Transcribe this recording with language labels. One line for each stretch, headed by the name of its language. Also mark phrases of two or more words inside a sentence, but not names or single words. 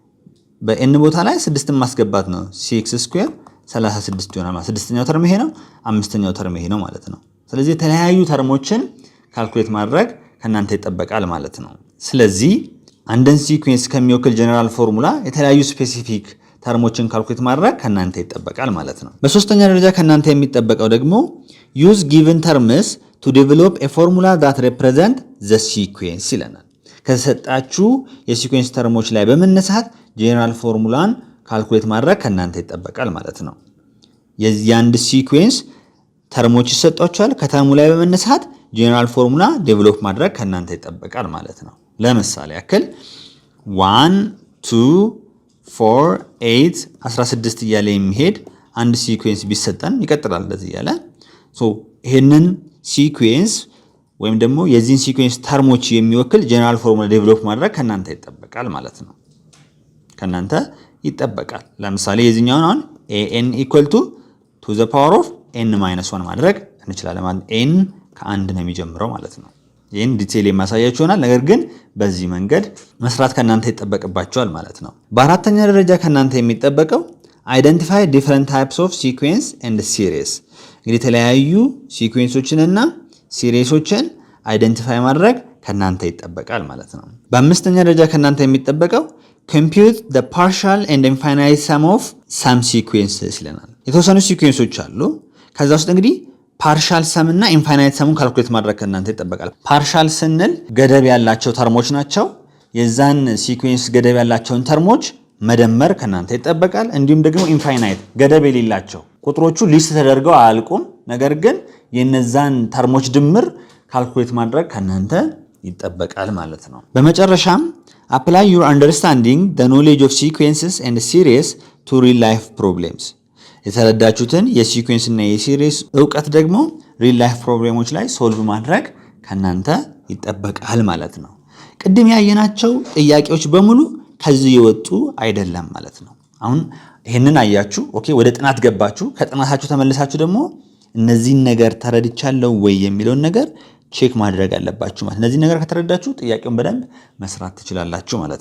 Amharic: በn ቦታ ላይ 6ን ማስገባት ነው። 6 ስኩዌር 36 ይሆናል ማለት ስድስተኛው ተርም ይሄ ነው፣ አምስተኛው ተርም ይሄ ነው ማለት ነው። ስለዚህ የተለያዩ ተርሞችን ካልኩሌት ማድረግ ከናንተ ይጠበቃል ማለት ነው። ስለዚህ አንድን ሲኩዌንስ ከሚወክል
English: general formula
Amharic: የተለያዩ ስፔሲፊክ ተርሞችን ካልኩሌት ማድረግ ከናንተ ይጠበቃል ማለት ነው። በሶስተኛ ደረጃ ከናንተ የሚጠበቀው ደግሞ
English: use given terms to develop a formula that represent the sequence
Amharic: ይለናል። ከተሰጣችሁ የሲኩዌንስ ተርሞች ላይ በመነሳት ጀነራል ፎርሙላን ካልኩሌት ማድረግ ከናንተ ይጠበቃል ማለት ነው። የአንድ ሲኩዌንስ ተርሞች ይሰጧችኋል። ከተርሙ ላይ በመነሳት
English: general formula
Amharic: ዴቨሎፕ ማድረግ ከናንተ ይጠበቃል ማለት ነው። ለምሳሌ ያክል 1 2 4 8 16 እያለ የሚሄድ አንድ ሲኩዌንስ ቢሰጠን ይቀጥላል እንደዚህ እያለ ይሄንን ሲኩዌንስ ወይም ደግሞ የዚህን ሲኩዌንስ ተርሞች የሚወክል
English: general formula
Amharic: ዴቨሎፕ ማድረግ ከናንተ ይጠበቃል ማለት ነው። ከናንተ ይጠበቃል። ለምሳሌ የዚህኛውን አሁን an =
English: to the power of
Amharic: n-1 ማድረግ እንችላለን ማለት n ከአንድ ነው የሚጀምረው ማለት ነው። ይህን ዲቴይል የማሳያችሁ ይሆናል። ነገር ግን በዚህ መንገድ መስራት ከናንተ ይጠበቅባችኋል ማለት ነው። በአራተኛ ደረጃ ከናንተ የሚጠበቀው
English: identify different types of sequence and series።
Amharic: እንግዲህ የተለያዩ ሲኩዌንሶችንና ሲሪየሶችን አይደንቲፋይ ማድረግ ከናንተ ይጠበቃል ማለት ነው። በአምስተኛ ደረጃ ከናንተ የሚጠበቀው
English: compute the partial and infinite sum of some sequences
Amharic: ይለናል። የተወሰኑ ሲኩዌንሶች አሉ። ከዛ ውስጥ እንግዲህ
English: partial sum
Amharic: እና ኢንፋይናይት ሰሙን ካልኩሌት ማድረግ ከናንተ ይጠበቃል። ፓርሻል ስንል ገደብ ያላቸው ተርሞች ናቸው። የዛን ሲኩዌንስ ገደብ ያላቸውን ተርሞች መደመር ከናንተ ይጠበቃል። እንዲሁም ደግሞ ኢንፋይናይት ገደብ የሌላቸው ቁጥሮቹ ሊስት ተደርገው አያልቁም፣ ነገር ግን የነዛን ተርሞች ድምር ካልኩሌት ማድረግ ከናንተ ይጠበቃል ማለት ነው። በመጨረሻም
English: apply your understanding the knowledge of sequences and series to real life problems
Amharic: የተረዳችሁትን የሲኩዌንስ እና የሲሪስ ዕውቀት ደግሞ
English: real life
Amharic: ፕሮብሌሞች ላይ ሶልቭ ማድረግ ከናንተ ይጠበቃል ማለት ነው። ቅድም ያየናቸው ጥያቄዎች በሙሉ ከዚህ የወጡ አይደለም ማለት ነው። አሁን ይሄንን አያችሁ፣ ኦኬ፣ ወደ ጥናት ገባችሁ። ከጥናታችሁ ተመልሳችሁ ደግሞ እነዚህን ነገር ተረድቻለሁ ወይ የሚለውን ነገር ቼክ ማድረግ አለባችሁ ማለት። እነዚህ ነገር ከተረዳችሁ ጥያቄውን በደንብ መስራት ትችላላችሁ ማለት ነው።